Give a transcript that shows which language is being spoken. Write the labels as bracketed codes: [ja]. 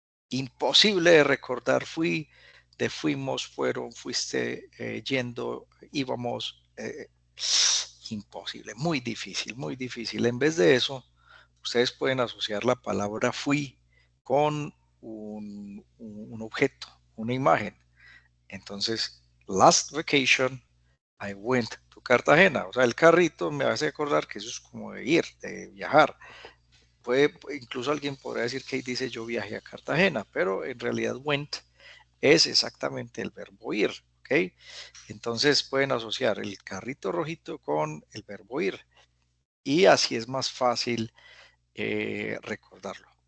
[es] Imposible de recordar de fuimos, fueron, fuiste, yendo, íbamos. Imposible, muy difícil, muy difícil. En vez de eso, ustedes pueden asociar la palabra fui con un objeto, una imagen. [en] Entonces, last vacation, I went to Cartagena. [es] O sea, el carrito me hace acordar que eso es como de ir, de viajar. Incluso alguien podría decir que dice yo viajé a Cartagena, pero en realidad went es exactamente el verbo ir, ¿ok? Entonces pueden asociar el carrito rojito con el verbo ir y así es más fácil recordarlo.